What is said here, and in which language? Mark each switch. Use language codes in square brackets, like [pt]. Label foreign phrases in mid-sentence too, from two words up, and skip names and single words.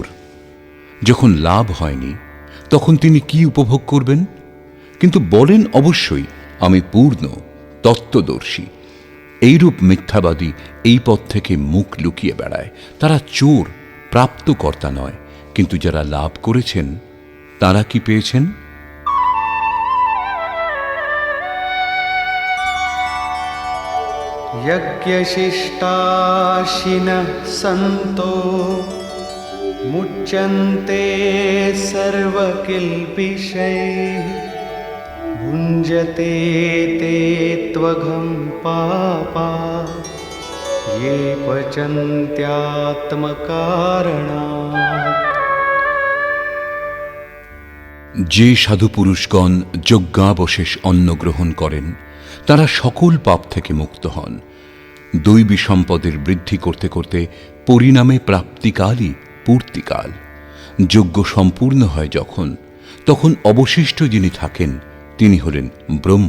[bn] যখন লাভ হয়নি তখন তিনি কি উপভোগ করবেন? কিন্তু বলেন অবশ্যই আমি পূর্ণ তত্ত্বদর্শী। এইরূপ মিথ্যাবাদী এই পথ থেকে মুখ লুকিয়ে বেড়ায়। তারা চোর, প্রাপ্তকর্তা নয়। কিন্তু যারা লাভ করেছেন তারা কি পেয়েছেন? [sa] यज्ञशिष्टाशिनः सन्तो मुच्यन्ते सर्वकिल्बिषैः भुञ्जते ते त्वघं पापा ये पचन्त्यात्मकारणात्। [bn] যে সাধুপুরুষগণ যজ্ঞাবশেষ অন্ন গ্রহণ করেন তারা সকল পাপ থেকে মুক্ত হন। দৈবী সম্পদের বৃদ্ধি করতে করতে পরিণামে প্রাপ্তিকালই পূর্তিকাল। যজ্ঞ সম্পূর্ণ হয় যখন, তখন অবশিষ্ট যিনি থাকেন তিনি হলেন ব্রহ্ম।